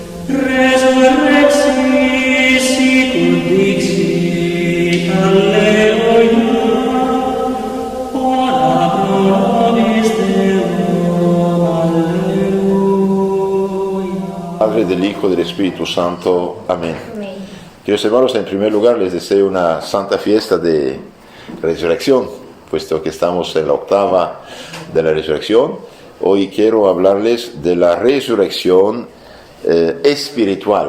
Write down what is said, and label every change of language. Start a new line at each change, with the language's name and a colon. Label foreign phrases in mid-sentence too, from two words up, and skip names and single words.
Latin: Resurrexit sicut dixit, Alleluia, ora pro nobis Deum, Alleluia.
Spanish: Padre, del Hijo, del Espíritu Santo. Amén. Amén. Queridos hermanos, en primer lugar les deseo una santa fiesta de resurrección, puesto que estamos en la octava de la resurrección. Hoy quiero hablarles de la resurrección espiritual.